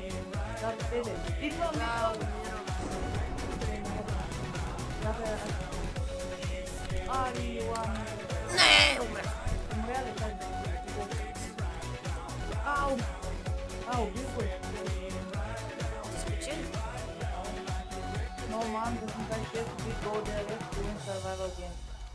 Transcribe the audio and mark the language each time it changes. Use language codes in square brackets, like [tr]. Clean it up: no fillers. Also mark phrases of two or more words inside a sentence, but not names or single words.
[bg] Да, за тебе. Идвам. Да, умирам. Не, умрях. Умря ли тази? Убил го е. Ти спечели? [en] No man doesn't like this, we go there, let's do survival game.